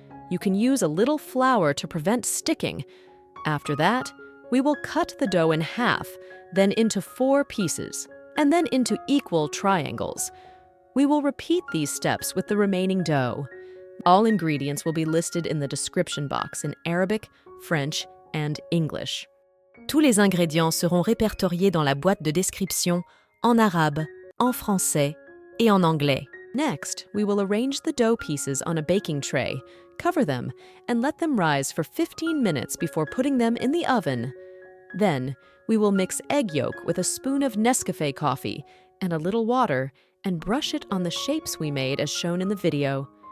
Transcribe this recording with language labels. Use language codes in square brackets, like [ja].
[en] You can use a little flour to prevent sticking. After that, we will cut the dough in half, then into 4 pieces, and then into equal triangles. We will repeat these steps with the remaining dough. All ingredients will be listed in the description box in Arabic, French, and English. [fr] Tous les ingrédients seront répertoriés dans la boîte de description en arabe, en français, et en anglais. [en] Next, we will arrange the dough pieces on a baking tray, cover them, and let them rise for 15 minutes before putting them in the oven. Then, we will mix egg yolk with a spoon of Nescafe coffee and a little water and brush it on the shapes we made as shown in the video.